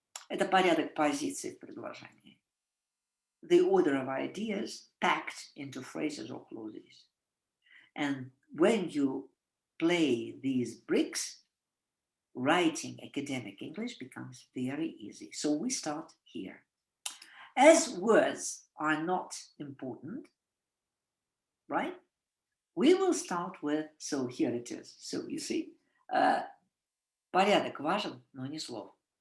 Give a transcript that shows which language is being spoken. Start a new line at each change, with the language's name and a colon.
Russian: Это порядок позиций в предложении.
English: The order of ideas packed into phrases or clauses. And when you play these bricks, writing academic English becomes very easy. So we start here. As words are not important, right? We will start with, so here it is. So you see,
Russian: порядок важен, но не слов.